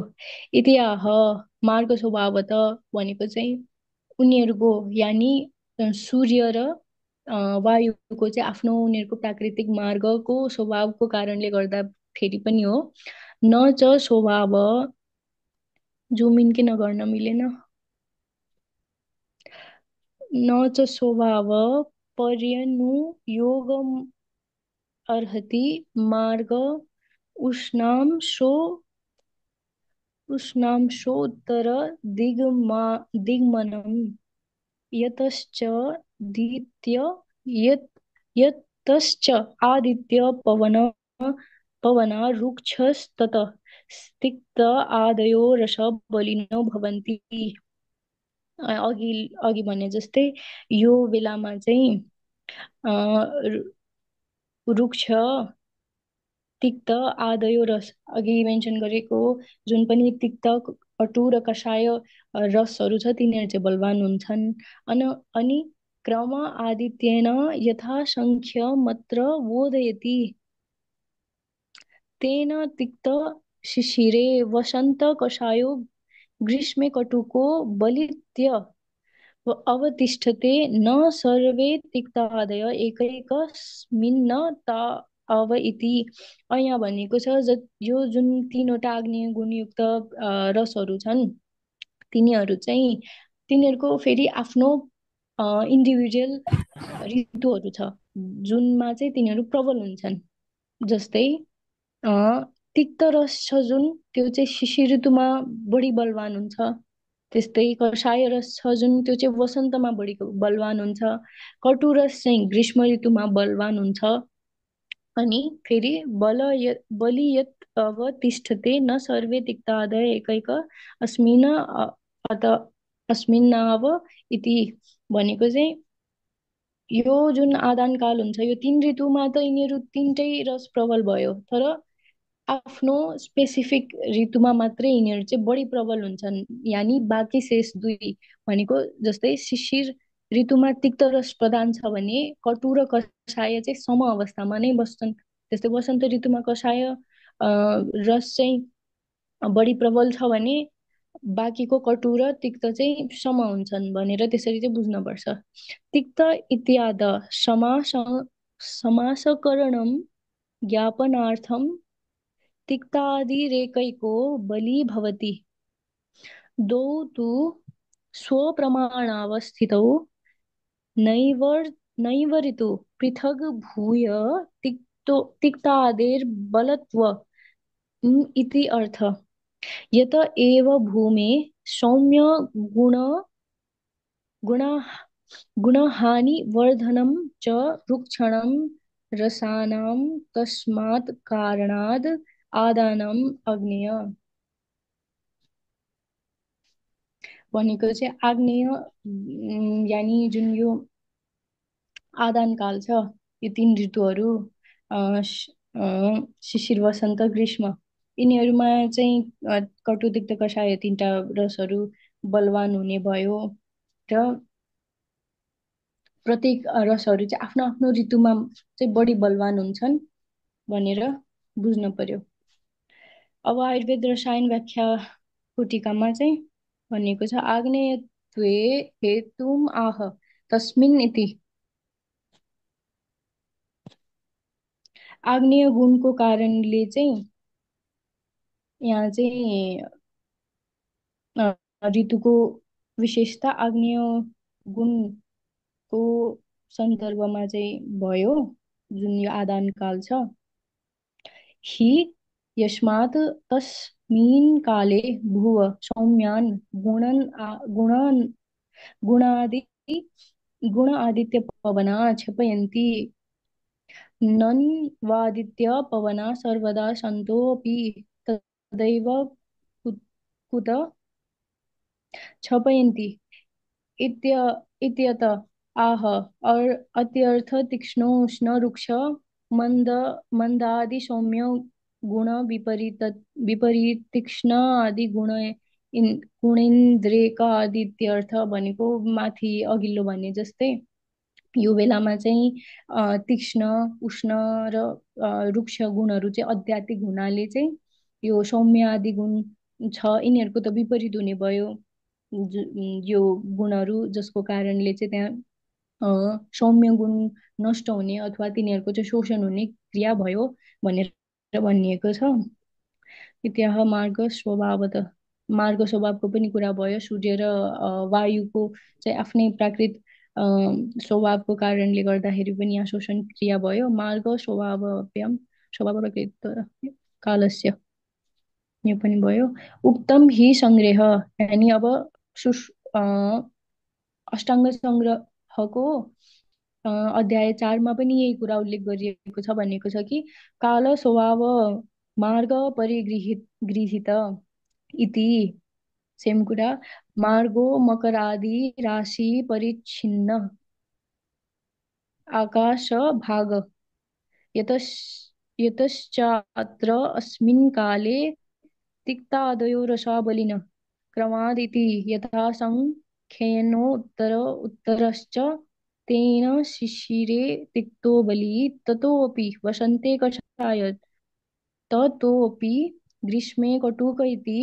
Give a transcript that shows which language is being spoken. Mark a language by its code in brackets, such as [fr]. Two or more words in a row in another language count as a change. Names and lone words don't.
[sa] इतिआह मार्ग स्वभावत [ne] भनेको चाहिँ उनीहरूको यानि सूर्य र वायुको चाहिँ आफ्नो उनीहरूको प्राकृतिक मार्गको स्वभावको कारणले गर्दा फेरि पनि हो। [sa] न च स्वभाव, [en] zoom in [ne] किन गर्न मिलेन, [sa] न च स्वभाव पर्यनुयोगम अर्हति मार्ग उष्णांशो उष्णांशोत्तर दिग्मनम् यतश्च दित्य यत् यतश्च आदित्य पवना रुक्षस्ततः स्तिक्त आदयो रस बलिनो भवन्ति। [ne] अघि अघि भने जस्तै यो बेलामा चाहिँ रुक्ष, तिक्त, आदयो रस, अघि मेन्सन गरेको जुन पनि तिक्त, कटु र कषाय रसहरू छ तिनीहरू चाहिँ बलवान हुन्छन्। [sa] अनि क्रम आदित्येन यथा संख्य मत्र बोधयति तेन तिक्त शिशिरे वसंत कषायो ग्रीष्मे कटुको बलित्य अवतिष्ठते न सर्वे तिक्तादय एकैकस्मिन्न ताव इति। [ne] यहाँ भनेको छ यो जुन तीनवटा आग्नेय गुणयुक्त रसहरू छन्, तिनीहरू चाहिँ तिनीहरूको फेरि आफ्नो इन्डिभिजुअल ऋतुहरू छ जुनमा चाहिँ तिनीहरू प्रबल हुन्छन्। जस्तै अ, तिक्त रस छ जुन, त्यो चाहिँ शिशिर ऋतुमा बढी बलवान हुन्छ। त्यस्तै कषाय रस छ जुन, त्यो चाहिँ वसन्तमा बढी बलवान हुन्छ। कटु रस चाहिँ ग्रीष्म ऋतुमा बलवान हुन्छ। अनि फेरि [sa] बलि यत् अवतिष्ठते न सर्वे तिक्तादय एकैक अस्मिन अत अस्मिन्नाव इति [ne] भनेको चाहिँ यो जुन आदान काल हुन्छ यो तीन ऋतुमा त यिनीहरू तिनटै रस प्रबल भयो, तर आफ्नो स्पेसिफिक ऋतुमा मात्रै यिनीहरू चाहिँ बढी प्रबल हुन्छन्। यानि बाँकी शेष दुई भनेको जस्तै शिशिर ऋतुमा तिक्त रस प्रधान छ भने कटु र कषाय चाहिँ सम अवस्थामा नै बस्छन्। त्यस्तै वसन्त ऋतुमा कषाय रस चाहिँ बढी प्रबल छ भने बाँकीको कटु र तिक्त चाहिँ सम हुन्छन् भनेर त्यसरी चाहिँ बुझ्नुपर्छ। [sa] तिक्त इत्याद समासकरणम ज्ञापनार्थम तिक्तादिरेकैको बली भवति। द्वौ तु स्वप्रमाणावस्थितौ नैवर् नैवरितु पृथग् भूय तिक्तादेर्बलत्व इति अर्थ। यत एव भूमे सौम्य गुण गुण गुणहानिवर्धनं च रुक्षणं रसानां तस्मात् कारणाद् आदानम् अग्नेय [ne] भनेको चाहिँ आग्नेय यानि जुन यो आदान काल छ, यो तीन ऋतुहरू शिशिर, वसन्त, ग्रीष्म, यिनीहरूमा चाहिँ कटु, तिक्त, कषाय तीनटा रसहरू बलवान हुने भयो र प्रत्येक रसहरू चाहिँ आफ्नो आफ्नो ऋतुमा चाहिँ बढी बलवान हुन्छन् भनेर बुझ्न पर्यो। अब आयुर्वेद रसायन व्याख्याको टीकामा चाहिँ भनिएको छ, [sa] आग्नेयत्वे हेतुम आह तस्मिन् इति। [ne] आग्नेय गुणको कारणले चाहिँ यहाँ चाहिँ ऋतुको विशेषता आग्नेय गुणको सन्दर्भमा चाहिँ भयो, जुन यो आदान काल छ। [sa] हि यस्मात् तस्मिन् काले भुव सौम्यान् गुणादि गुण आदित्य पवना क्षपयन्ति। नन्वादित्य पवना सर्वदा सन्तोऽपि तदैव कुत क्षपयन्ति इत्यत आह। और अत्यर्थ तीक्ष्णोष्ण रुक्ष मंद मंदादि सौम्य गुण विपरीत विपरीत तीक्ष्ण आदि गुण गुणेन्द्रेका आदित्यर्थ [ne] भनेको माथि अघिल्लो भने जस्तै यो बेलामा चाहिँ तीक्ष्ण उष्ण र रुक्ष गुणहरू चाहिँ अत्याधिक हुनाले चाहिँ यो सौम्य आदि गुण छ यिनीहरूको त विपरीत हुने भयो। यो गुणहरू जसको कारणले चाहिँ त्यहाँ सौम्य गुण नष्ट हुने अथवा तिनीहरूको चाहिँ शोषण हुने क्रिया भयो भनेर भनिएको छ। [sa] इत्याह मार्ग स्वभावत, [ne] मार्ग स्वभावको पनि कुरा भयो। सूर्य र वायुको चाहिँ आफ्नै प्राकृत स्वभावको कारणले गर्दाखेरि पनि यहाँ शोषण क्रिया भयो। [sa] मार्ग स्वभावभ्याम स्वभाव प्रकृत कालस्य, [ne] यो पनि भयो। [sa] उक्तम हि संग्रह, [ne] यानी अब अष्टाङ्ग संग्रहको अध्याय 4 मा पनि यही कुरा उल्लेख गरिएको छ, भनेको छ कि [sa] काल स्वभाव मार्ग परिगृहित गृहित इति। [ne] सेम कुरा, [sa] मार्गो मकरादि राशि परिच्छिन्न आकाश भाग यतश् यतश्चात्र अस्मिन् काले तिक्तादयो रसाबलिन क्रमादिति यथा संख्येनोत्तर उत्तरश्च तेन शिशिरे तिक्तो बली ततोऽपि वसन्ते कषाय ततोऽपि ग्रीष्मे कटुक इति।